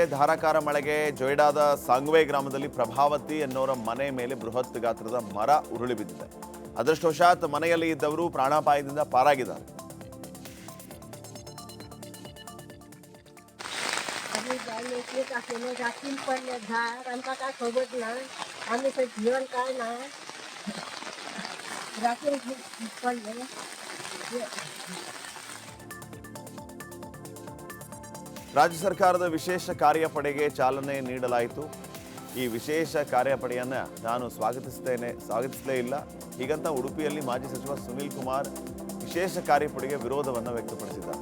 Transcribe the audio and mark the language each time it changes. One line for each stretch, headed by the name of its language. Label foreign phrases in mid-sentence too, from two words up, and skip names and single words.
Kannada: ಧಾರಾಕಾರ ಮಳೆಗೆ ಜೊಯ್ಡಾದ ಸಾಂಗ್ವೆ ಗ್ರಾಮದಲ್ಲಿ ಪ್ರಭಾವತಿ ಎನ್ನುವರ ಮನೆ ಮೇಲೆ ಬೃಹತ್ ಗಾತ್ರದ ಮರ ಉರುಳಿ ಬಿದ್ದಿದೆ. ಅದೃಷ್ಟವಶಾತ್ ಮನೆಯಲ್ಲಿ ಇದ್ದವರು ಪ್ರಾಣಾಪಾಯದಿಂದ ಪಾರಾಗಿದ್ದಾರೆ.
Konkani: मेथी टाकलेले राखील पडले झाड आमकां काय खबर ना आम्ही थंय भिवन काय ना राखील पडले
Kannada: ರಾಜ್ಯ ಸರ್ಕಾರದ ವಿಶೇಷ ಕಾರ್ಯಪಡೆಗೆ ಚಾಲನೆ ನೀಡಲಾಯಿತು. ಈ ವಿಶೇಷ ಕಾರ್ಯಪಡೆಯನ್ನು ನಾನು ಸ್ವಾಗತಿಸಲೇ ಇಲ್ಲ. ಹೀಗಂತ ಉಡುಪಿಯಲ್ಲಿ ಮಾಜಿ ಸಚಿವ ಸುನೀಲ್ ಕುಮಾರ್ ವಿಶೇಷ ಕಾರ್ಯಪಡೆಗೆ ವಿರೋಧವನ್ನು ವ್ಯಕ್ತಪಡಿಸಿದ್ದಾರೆ.